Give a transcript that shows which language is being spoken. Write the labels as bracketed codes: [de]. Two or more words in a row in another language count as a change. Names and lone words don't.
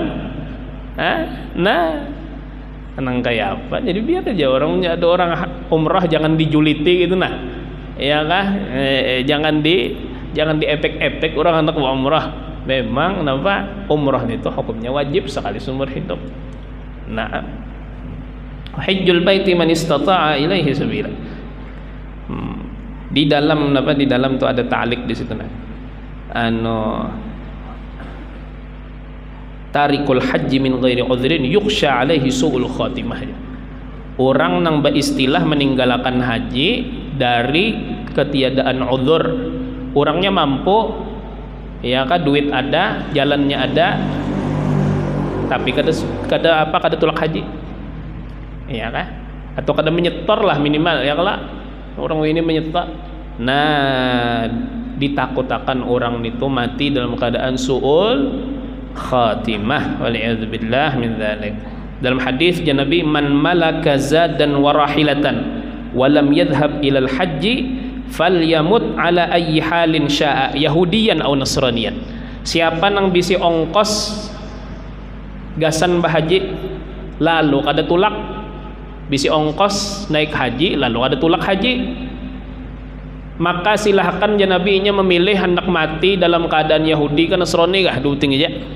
[id] Nah, tenang kayak apa? Jadi biar aja orangnya, ada orang umrah jangan dijuliti gitu nah. Ya kah? Jangan di epek-epek orang anak umrah. Memang kenapa? Umrah itu hukumnya wajib sekali seumur hidup. Nah, [ar] حج البيت من استطاع إليه سبيلا. [id] Di dalam apa? Di dalam tuh ada ta'liq di situ nah. [ar] تارك الحج من غير عذر يخشى عليه سوء الخاتمة. [bjn] Orang nang beristilah meninggalkan haji dari ketiadaan uzur, orangnya mampu, ya kan, duit ada, jalannya ada, tapi kada tulak haji, ya kan, atau kada menyetor lah minimal, [id] ya kan, orang ini menyetor. Nah, ditakutakan orang itu mati dalam keadaan [ar] سوء الخاتمة، والعياذ بالله من ذلك. [id] Dalam hadis Nabi, [ar] من ملك زادا وراحلة ولم يذهب إلى الحج فليمت على أي حال شاء يهوديا أو نصرانيا. [bjn] Siapa nang bisi ongkos gasan bahaji lalu kada tulak, bisi ongkos naik haji lalu kada tulak haji, maka silahkan Nabi-nya memilih hendak mati dalam keadaan Yahudi ke Nasrani kah duting aja.